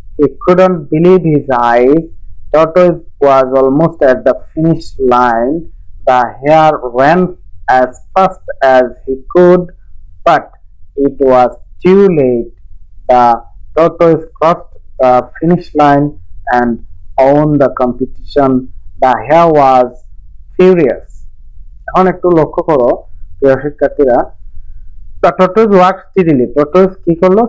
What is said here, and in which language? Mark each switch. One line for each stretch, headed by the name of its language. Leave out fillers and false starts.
English: He couldn't believe his eyes. Tortoise was almost at the finish line. The hare ran as fast as he could, but it was too late. The tortoise crossed the finish line and won the competition. The hare was furious.
Bangla: এখন একটু লক্ষ্য করো প্রিয় শিক্ষার্থীরা।
English: tortoise walked steadily, tortoise
Bangla: কি করলো?